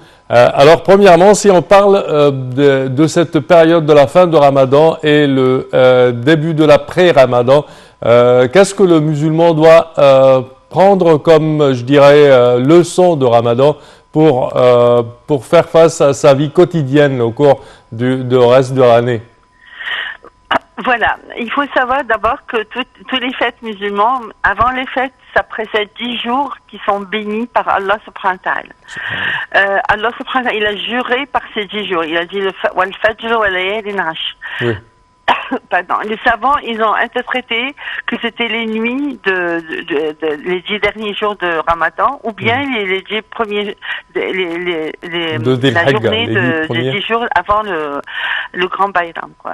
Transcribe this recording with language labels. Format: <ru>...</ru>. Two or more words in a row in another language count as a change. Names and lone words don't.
<fr>Alors, premièrement, si on parle de cette période de la fin de Ramadan et le début de l'après-Ramadan, qu'est-ce que le musulman doit prendre comme, je dirais, leçon de Ramadan pour faire face à sa vie quotidienne au cours du reste de l'année? Voilà, il faut savoir d'abord que tous les fêtes musulmans, avant les fêtes, ça précède 10 jours qui sont bénis par Allah</fr> <ar>سبحانه وتعالى. الله سبحانه وتعالى,</ar> <fr>il a juré par ces 10 jours. Il a dit le</fr> <ar>فجر وليال عشر.</ar> <fr>Oui. Pardon. Les savants, ils ont interprété que c'était les nuits les 10 derniers jours de Ramadan, ou bien les 10 premiers, la journée des 10 jours avant le grand Bayram, quoi.</fr>